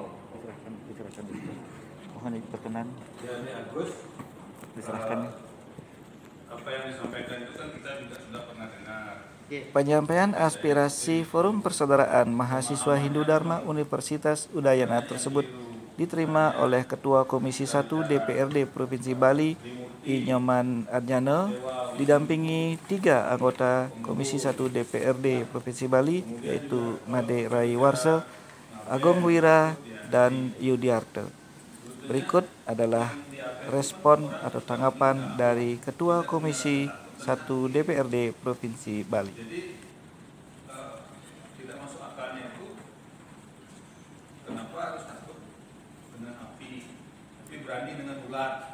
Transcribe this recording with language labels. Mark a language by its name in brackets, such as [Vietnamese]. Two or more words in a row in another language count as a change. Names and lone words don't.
[Indonesian] Diserahkan. Mohon berkenan. Ya, ini Agus. Diserahkan. Apa yang disampaikan itu kan kita juga sudah pernah dengar. Penyampaian aspirasi Forum Persaudaraan Mahasiswa Hindu Dharma Universitas Udayana tersebut diterima oleh Ketua Komisi 1 DPRD Provinsi Bali, I. Nyoman Adnyana, didampingi 3 anggota Komisi 1 DPRD Provinsi Bali, yaitu Made Rai Warsa, Agung Wira, dan Yudiarte. Berikut adalah respon atau tanggapan dari Ketua Komisi 1 DPRD Provinsi Bali. Jadi tidak masuk akalnya itu kenapa harus takut dengan api, tapi berani dengan ulat.